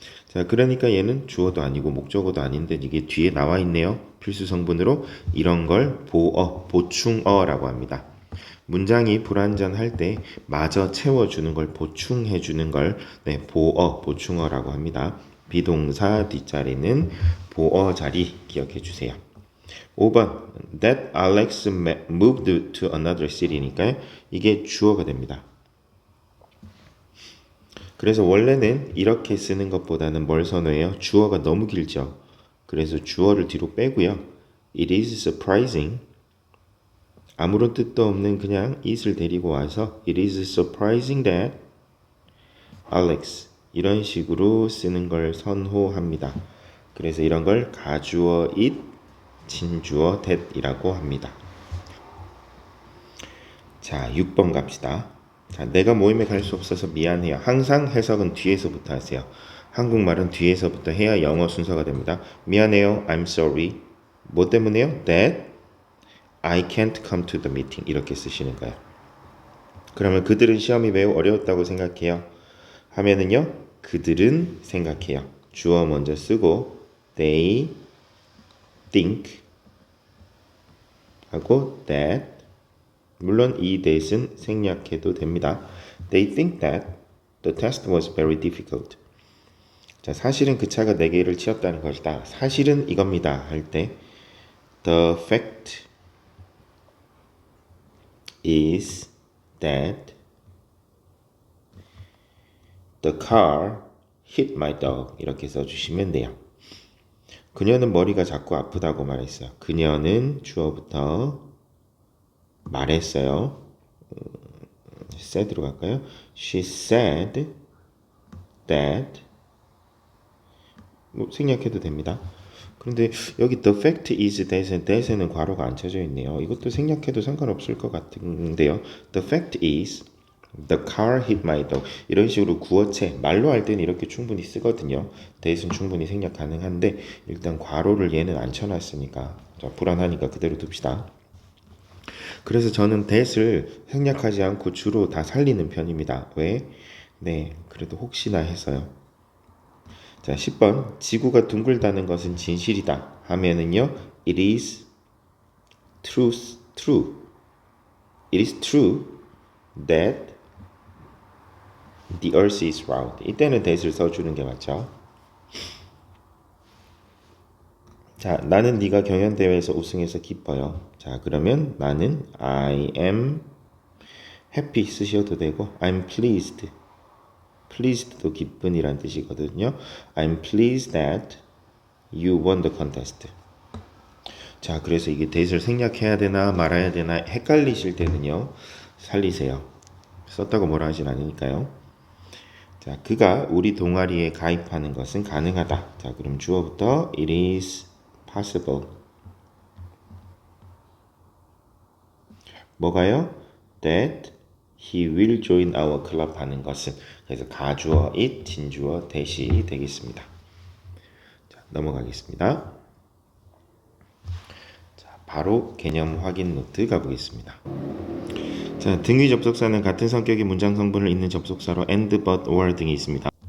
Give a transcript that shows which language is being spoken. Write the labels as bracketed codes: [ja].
[ko] 자, 그러니까 얘는 주어도 아니고 목적어도 아닌데 이게 뒤에 나와 있네요. 필수 성분으로. 이런 걸 보어, 보충어라고 합니다. 문장이 불완전할 때 마저 채워주는 걸 보충해주는 걸 보어, 보충어라고 합니다. 비동사 뒷자리는 보어 자리 기억해 주세요. 5번 [en] That Alex moved to another city [ko] 니까 이게 주어가 됩니다. 그래서 원래는 이렇게 쓰는 것보다는 뭘 선호해요? 주어가 너무 길죠. 그래서 주어를 뒤로 빼고요. [en] It is surprising. [ko] 아무런 뜻도 없는 그냥 it을 데리고 와서 [en] It is surprising that Alex [ko] 이런 식으로 쓰는 걸 선호합니다. 그래서 이런 걸 가주어 it, 진주어 that이라고 합니다. 자, 6번 갑시다. 자, 내가 모임에 갈 수 없어서 미안해요. 항상 해석은 뒤에서부터 하세요. 한국말은 뒤에서부터 해야 영어 순서가 됩니다. 미안해요. [en] I'm sorry. [ko] 뭐 때문에요? [en] That I can't come to the meeting. [ko] 이렇게 쓰시는 거예요. 그러면 그들은 시험이 매우 어려웠다고 생각해요. 하면은요, 그들은 생각해요. 주어 먼저 쓰고 [en] they think [ko] 하고 that. 물론 이 that은 생략해도 됩니다. [en] They think that the test was very difficult. [ko] 자, 사실은 그 차가 4개를 치웠다는 것이다. 사실은 이겁니다. 할 때 [en] the fact is that the car hit my dog. [ko] 이렇게 써주시면 돼요. 그녀는 머리가 자꾸 아프다고 말했어요. 그녀는 주어부터 말했어요. [en] said로 [ko] 갈까요? [en] She said that. [ko] 뭐 생략해도 됩니다. 그런데 여기 the fact is that에는 괄호가 안 쳐져 있네요. 이것도 생략해도 상관없을 것 같은데요. [en] The fact is the car hit my dog. [ko] 이런 식으로 구어체 말로 할 때는 이렇게 충분히 쓰거든요. that은 충분히 생략 가능한데 일단 괄호를 얘는 안 쳐놨으니까 자, 불안하니까 그대로 둡시다. 그래서 저는 that을 생략하지 않고 주로 다 살리는 편입니다. 왜? 네, 그래도 혹시나 해서요. 자, 10번. 지구가 둥글다는 것은 진실이다. 하면은요. [en] It is true. It is true that the earth is round. [ko] 이때는 that을 써주는 게 맞죠. 자, 나는 네가 경연대회에서 우승해서 기뻐요. 자, 그러면 나는 [en] I am happy [ko] 쓰셔도 되고 [en] I'm pleased. [ko] pleased도 기쁜이란 뜻이거든요. [en] I'm pleased that you won the contest. [ko] 자, 그래서 이게 that을 생략해야 되나 말아야 되나 헷갈리실 때는요. 살리세요. 썼다고 뭐라 하진 않으니까요. 자, 그가 우리 동아리에 가입하는 것은 가능하다. 자, 그럼 주어부터 [en] it is possible. [ko] 뭐가요? [en] That he will join our club [ko] 하는 것은. 그래서 가주어 it, 진주어 that이 되겠습니다. 자, 넘어가겠습니다. 자, 바로 개념 확인 노트 가보겠습니다. 자, 등위 접속사는 같은 성격의 문장 성분을 잇는 접속사로 and, but, or 등이 있습니다.